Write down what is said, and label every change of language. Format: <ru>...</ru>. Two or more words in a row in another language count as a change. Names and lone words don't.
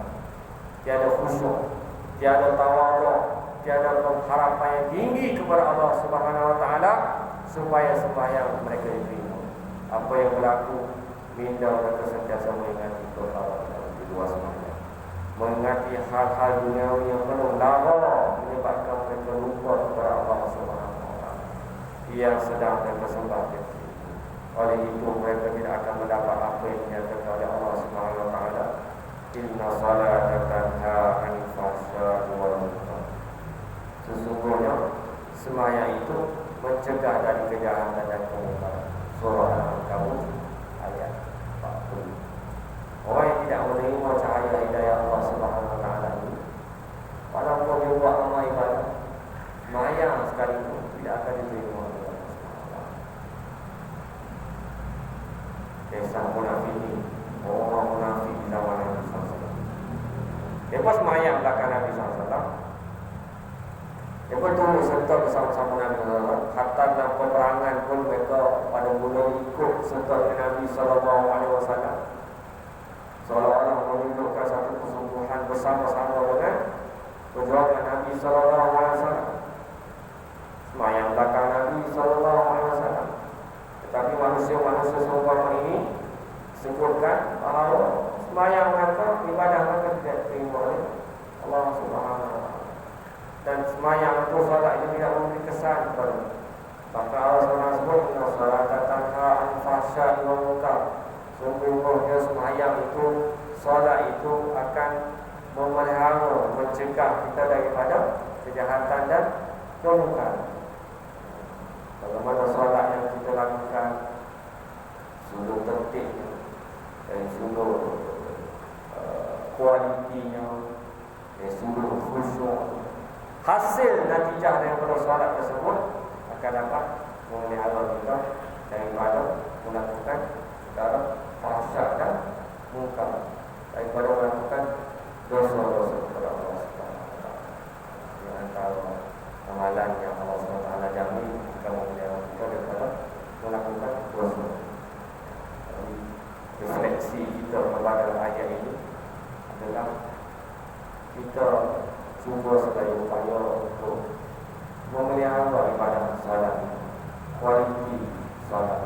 <ms>Tiada khusyuk, tiada tawaduk, tiada pengharapan yang tinggi kepada Allah</ms> <ar>سبحانه وتعالى</ar> <ms>supaya sembahyang mereka diterima. Apa yang berlaku, minda mereka sentiasa mengingati perkara di luar sembahyang, mengingati hal-hal duniawi yang penuh lara, menyebabkan mereka lupa kepada Allah</ms> <ar>سبحانه وتعالى</ar> <ms>yang sedang mereka sembah. Oleh itu mereka tidak akan mendapat apa yang dinyatakan oleh Allah</ms> <ar>إن الصلاة تنهى عن الفحشاء والمنكر.</ar> <ms>Sesungguhnya sembahyang itu mencegah dari kejahatan dan kemungkaran. Surah Al-Ankabut ayat 40. Orang yang tidak menerima cahaya hidayah Allah</ms> <ar>سبحانه وتعالى</ar> <ms>ini, walaupun dia buat amal ibadah sembahyang sekalipun, tidak akan diterima oleh Allah</ms> <ar>سبحانه وتعالى.</ar> <ms>Kisah munafik, orang munafik di zaman Nabi</ms> <ar>صلى الله عليه وسلم.</ar> <ms>Lepas sembahyang belakang Nabi</ms> <ar>صلى الله عليه وسلم,</ar> <ms>mereka tunggu serta bersama-sama Nabi</ms> <ar>صلى الله عليه وسلم.</ar> <ms>Hatta dalam peperangan pun mereka pada mula ikut serta dengan Nabi</ms> <ar>صلى الله عليه وسلم,</ar> <ms>seolah-olah menunjukkan satu kesungguhan bersama-sama dengan perjuangan Nabi</ms> <ar>صلى الله عليه وسلم.</ar> <ms>Sembahyang belakang Nabi</ms> <ar>صلى الله عليه وسلم.</ar> <ms>Tetapi manusia-manusia seumpama ini sebutkan bahawa sembahyang mereka, ibadah mereka tidak diterima oleh Allah</ms> <ar>سبحانه وتعالى.</ar> <ms>Dan sembahyang itu, salat itu tidak memberi kesan kepada. Maka Allah SWT sebut,</ms> <ar>إن الصلاة تنهى عن الفحشاء والمنكر.</ar> <ms>Sungguhnya sembahyang itu, salat itu akan memelihara, mencegah kita daripada kejahatan dan kemungkaran. Bagaimana salat yang kita lakukan, sungguh tertib dan sungguh kualitinya, dan sungguh khusyuk. Hasil natijah daripada solat tersebut akan dapat memelihara kita daripada melakukan perkara fahsya dan munkar, daripada melakukan dosa-dosa kepada Allah</ms> <ar>سبحانه وتعالى.</ar> <ms>Di antara amalan yang Allah</ms> <ar>سبحانه وتعالى</ar> <ms>jamin jika memelihara kita daripada melakukan dosa. Refleksi kita kepada ayat ini adalah kita cuba sedaya upaya untuk memelihara ibadah salat, kualiti salat.</ms>